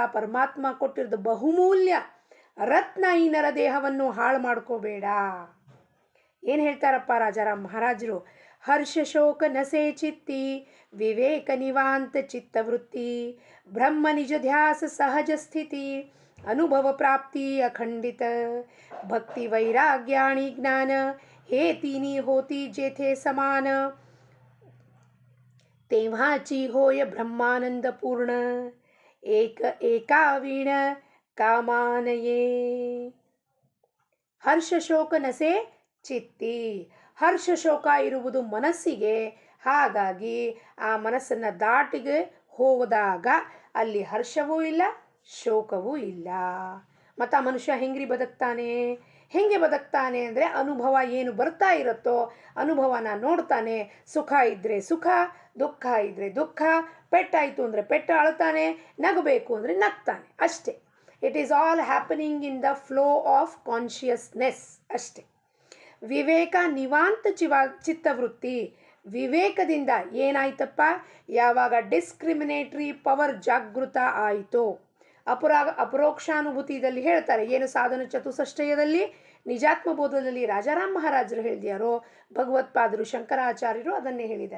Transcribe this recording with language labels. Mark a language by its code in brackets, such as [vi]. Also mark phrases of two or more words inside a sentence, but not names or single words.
[kn] ಪರಮಾತ್ಮ ಕೊಟ್ಟಿರೋದು ಬಹುಮೂಲ್ಯ ರತ್ನ ಈ ನರದೇಹವನ್ನು ಹಾಳು ಮಾಡ್ಕೋಬೇಡ. ಏನು ಹೇಳ್ತಾರಪ್ಪ ರಾಜಾರಾಮ್ ಮಹಾರಾಜರು? [mr] हर्ष शोक नसे चित्ती विवेक निवांत चित्तवृत्ती ब्रह्म निज ध्यास सहज स्थिती अनुभव प्राप्ती अखंडित भक्ती वैराग्याणी ज्ञान हे तिन्ही होती जेथे समान तेव्हाची होय ब्रह्मानंद पूर्ण एक एकावीण कामानये. हर्ष शोक नसे चित्ती. [kn] ಹರ್ಷ ಶೋಕ ಇರುವುದು ಮನಸ್ಸಿಗೆ. ಹಾಗಾಗಿ ಆ ಮನಸ್ಸನ್ನು ದಾಟಿಗೆ ಹೋದಾಗ ಅಲ್ಲಿ ಹರ್ಷವೂ ಇಲ್ಲ, ಶೋಕವೂ ಇಲ್ಲ. ಮತ್ತು ಆ ಮನುಷ್ಯ ಹೆಂಗ್ರಿ ಬದುಕ್ತಾನೆ? ಹೆಂಗೆ ಬದುಕ್ತಾನೆ ಅಂದರೆ ಅನುಭವ ಏನು ಬರ್ತಾ ಇರುತ್ತೋ ಅನುಭವನ ನೋಡ್ತಾನೆ. ಸುಖ ಇದ್ದರೆ ಸುಖ, ದುಃಖ ಇದ್ದರೆ ದುಃಖ, ಪೆಟ್ಟಾಯಿತು ಅಂದರೆ ಪೆಟ್ಟು ಅಳ್ತಾನೆ, ನಗಬೇಕು ಅಂದರೆ ನಗ್ತಾನೆ ಅಷ್ಟೇ. [en] It is all happening in the flow of consciousness ಅಷ್ಟೇ. [mr] विवेक निवांत चित्तवृत्ती. [kn] ವಿವೇಕದಿಂದ ಏನಾಯ್ತಪ್ಪ? ಯಾವಾಗ [en] discriminatory power [kn] ಜಾಗೃತ ಆಯಿತು. ಅಪರೋಕ್ಷಾನುಭೂತಿಯಲ್ಲಿ ಹೇಳ್ತಾರೆ. ಏನು ಸಾಧನ ಚತುಷ್ಟಯದಲ್ಲಿ ನಿಜಾತ್ಮಬೋಧದಲ್ಲಿ ರಾಜಾರಾಮ್ ಮಹಾರಾಜರು ಹೇಳಿದ್ಯಾರೋ, ಭಗವತ್ಪಾದರು ಶಂಕರಾಚಾರ್ಯರು ಅದನ್ನೇ ಹೇಳಿದ್ದಾರೆ.